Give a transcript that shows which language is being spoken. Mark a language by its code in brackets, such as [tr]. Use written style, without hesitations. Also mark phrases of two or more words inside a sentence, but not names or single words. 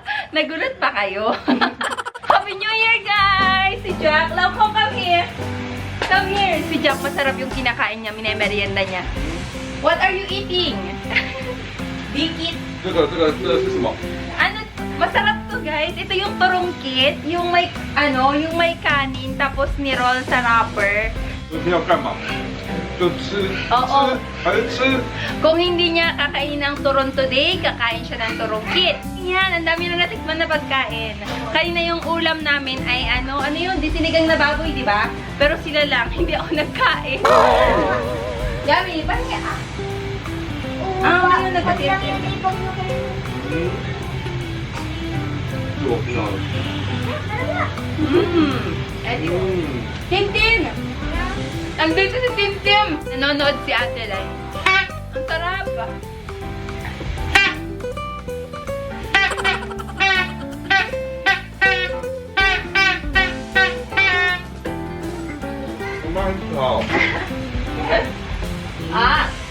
[tl] Nagulat pa kayo? [en] Happy New Year, guys! [tl] Si Jack, love ko, [en] come here. Come here. [tl] Si Jack, masarap yung kinakain niya, minemerienda niya. [en] What are you eating? Bikit. [zh] 这个是什么？ [tl] Ano, masarap to, guys. Ito yung turungkit, yung may, yung may kanin, tapos ni-roll sa wrapper. [zh] 昨天要干嘛？就吃，哦还是吃？ [tl] Kung hindi niya kakainin ng turon today, kakain siya ng turungkit. Yan, ang dami na natikman na pagkain. Kanina yung ulam namin ay ano yun, sinigang na baboy, di ba? Pero sila lang, hindi ako nagkain. Yummy, parang yan. Yun, nagkatirkin. [zh] 是我不要的。 [tl] Tintin! Andito si Tintin! Nanonood si Ate Lai. Ang sarap! [zh] 我妈很好。 Ah!